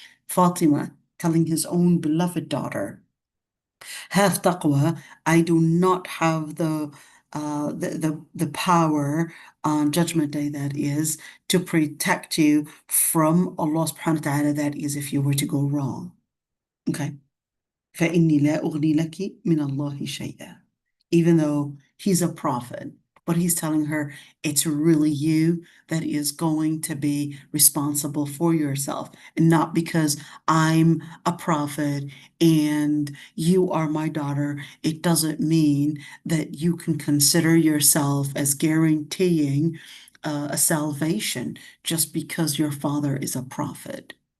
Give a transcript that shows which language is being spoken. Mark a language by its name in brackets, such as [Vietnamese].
[English] Fatima telling his own beloved daughter, have taqwa. I do not have the power on Judgment Day, that is, to protect you from Allah subhanahu wa ta'ala, that is, if you were to go wrong. Okay. [Arabic] فإني لا أغني لك من الله شيئا. [English] Even though he's a prophet, but he's telling her it's really you that is going to be responsible for yourself, and not because I'm a prophet and you are my daughter. It doesn't mean that you can consider yourself as guaranteeing a salvation just because your father is a prophet.